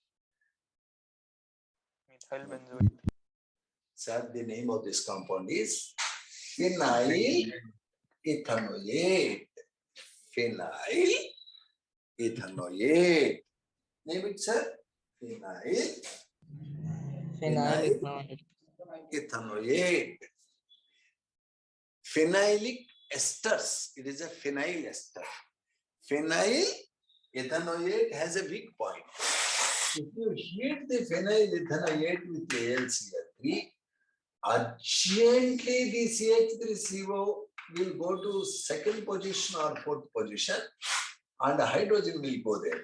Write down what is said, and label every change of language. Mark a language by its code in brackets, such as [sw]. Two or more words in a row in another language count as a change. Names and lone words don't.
[en] Methyl benzoate. Sir, the name of this compound is phenyl ethanoate. Phenyl ethanoate. Name it, sir. Phenyl Phenyl ethanoate. Phenylic esters. It is a phenyl ester. Phenyl ethanoate has a weak point. If you heat the phenyl ethanoate with AlCl3, urgently the CH3CO will go to second position or fourth position and hydrogen will go there.